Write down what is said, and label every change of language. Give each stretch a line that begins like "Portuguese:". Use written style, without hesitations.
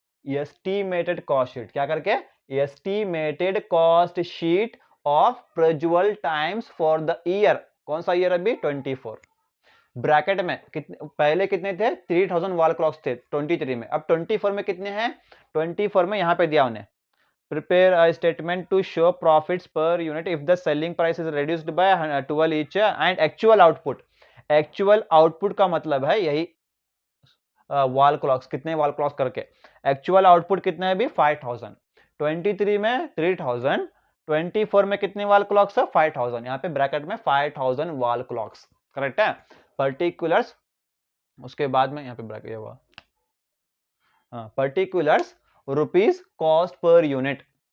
English: Estimated cost sheet. क्या करके? Estimated cost sheet of Prajwal times for the year.
Hindi: कौन सा ईयर अभी? 24. ब्रैकेट में कितने पहले कितने थे? 3000 वॉल क्लॉक्स थे 23 में. अब 24 में कितने हैं? 24 में यहाँ पे दिया उन्हें,
English: prepare a statement to show profits per unit if the selling price is reduced by 12 each and actual output.
Hindi: actual output का मतलब है यही वॉल क्लॉक्स, कितने वॉल क्लॉक्स करके. एक्चुअल आउटपुट कितना है अभी? 5000. 23 में 3000, 24 में कितने वॉल क्लॉक्स है? 5000. यहाँ पे ब्रैकेट में 5000 वॉल क्लॉक्स. करेक्ट है. पर्टिकुलर्स, उसके बाद में यहाँ पे ब्रैकेट ये हुआ,
English: Particulars rupees cost per unit.